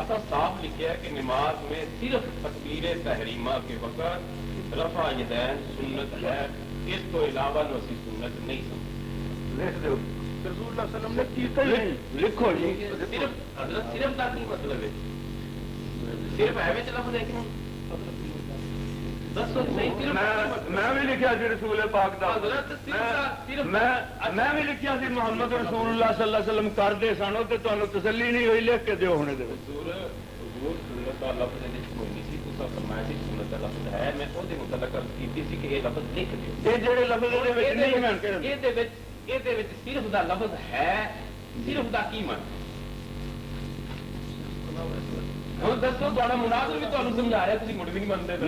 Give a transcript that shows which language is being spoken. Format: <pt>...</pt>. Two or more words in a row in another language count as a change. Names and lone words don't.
<ur>اصل صاف لکھا ہے کہ نماز میں صرف تکبیر تحریمہ کے وقت رفع یدین سنت ہے, اس کو علاوہ اسی سنت نہیں سمجھتے. لکھ دو</ur> <pa>رسول اللہ صلی اللہ علیہ وسلم نے کیتا ہی نہیں. لکھو جی صرف حضرت صرف کا کی مطلب ہے, صرف ہے لفظ ہے کہ دسو نہیں صرف میں وی لکھیا سی رسول پاک دا حضرت صرف میں وی لکھیا سی محمد رسول اللہ</pa> <ar>صلى الله عليه وسلم</ar> <pa>کردے سن تے تہانوں تسلی نہیں ہوئی لکھ کے دیو ہنے دے وچ</pa> <ur>حضور سنت کا لفظ</ur> <pa>ਇਹਦੇ ਵਿੱਚ ਕੋਈ ਨਹੀਂ ਸੀ ਤੁਸੀਂ ਫਰਮਾਇਆ ਸੀ ਸੁਨਨਤ ਦਾ ਲਫ਼ਜ਼ ਹੈ ਮੈਂ ਉਹਦੇ ਮੁਤਲਕ ਅਰਜ਼ ਕੀਤੀ ਸੀ ਕਿ ਇਹ ਲਫ਼ਜ਼ ਲਿਖ ਦਿਓ ਇਹ ਜਿਹੜੇ ਲਫ਼ਜ਼ ਦੇ ਵਿੱਚ ਨਹੀਂ ਮੈਂ ਇਹਦੇ ਵਿੱਚ ਸਿਰਫ ਦਾ ਲਫ਼ਜ਼ ਹੈ ਸਿਰਫ ਦਾ ਕੀ ਮਨ ਹੁਣ ਦੱਸੋ ਤੁਹਾਡਾ ਮੁਨਾਜ਼ਰ ਵੀ ਤੁਹਾਨੂੰ ਸਮਝਾ ਰਿਹਾ ਤੁਸੀਂ ਮੁੜ ਵੀ ਨਹੀਂ ਮੰਨਦੇ</pa>